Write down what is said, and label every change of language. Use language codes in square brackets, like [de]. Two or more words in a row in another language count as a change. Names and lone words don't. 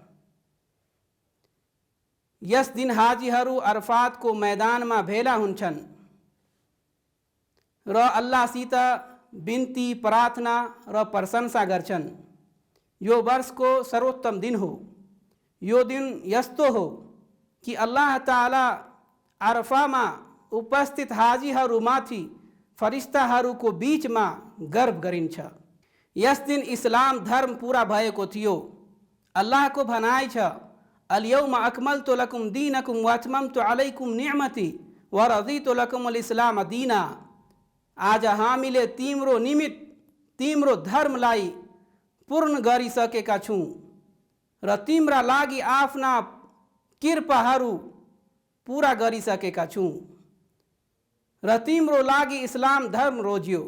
[ne] यस दिन हाजीहरू अरफातको मैदानमा भेला हुन्छन् र अल्लाहसित बिन्ती, प्रार्थना र प्रशंसा गर्छन्। यो वर्षको सर्वोत्तम दिन हो। यो दिन यस्तो हो कि अल्लाह ताला अरफामा उपस्थित हाजीहरूमाथि फरिस्ताहरूको बीचमा गर्व गरिन्छ। यस दिन इस्लाम धर्म पूरा भएको थियो। अल्लाहको भनाइ छ, [ar] اليوم أكملت لكم دينكم و أتممت عليكم نعمتي و رضيت لكم الإسلام دينا. [ne] आज हामीले तिम्रो निमित्त तिम्रो धर्मलाई पूर्ण गरिसकेका छौँ र तिम्रा लागि आफ्ना कृपाहरू पूरा गरिसकेका छौँ र तिम्रो लागि इस्लाम धर्म रोज्यो।